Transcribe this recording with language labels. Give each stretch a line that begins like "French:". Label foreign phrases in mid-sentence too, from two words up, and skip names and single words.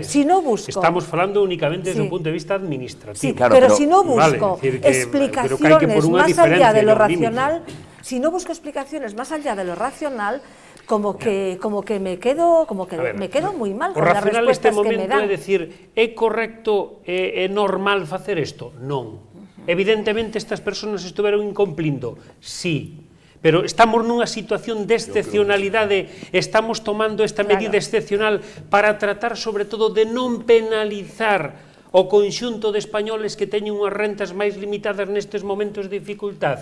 Spanish: Si no busco,
Galician: estamos falando únicamente desde un punto de vista administrativo.
Spanish: Sí, claro, pero si no busco explicaciones más allá de lo racional, como que me quedo muy mal con las respuestas que me dan.
Galician: É dicir, é correcto, é normal facer isto? Non. Evidentemente estas persoas estiveron incumplindo, sí. Pero estamos nunha situación de excepcionalidade, estamos tomando esta medida excepcional para tratar sobre todo de non penalizar o conxunto de españoles que teñen unhas rentas máis limitadas nestes momentos de dificultad?